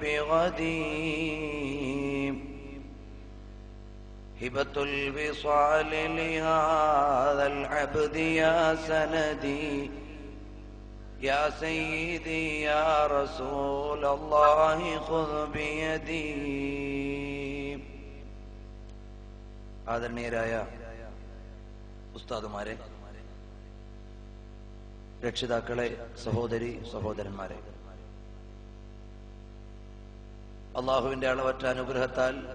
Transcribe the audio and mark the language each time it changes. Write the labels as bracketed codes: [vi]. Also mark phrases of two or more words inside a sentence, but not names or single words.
[ar] بغدي هبة الوصال لهذا العبد يا سندي يا سيدي يا رسول الله خذ بيدي [ml] ആദരണീയരായ ഉസ്താദുമാരെ, രക്ഷിതാക്കളെ, സഹോദരി സഹോദരന്മാരെ, അള്ളാഹുവിന്റെ അളവറ്റ അനുഗ്രഹത്താൽ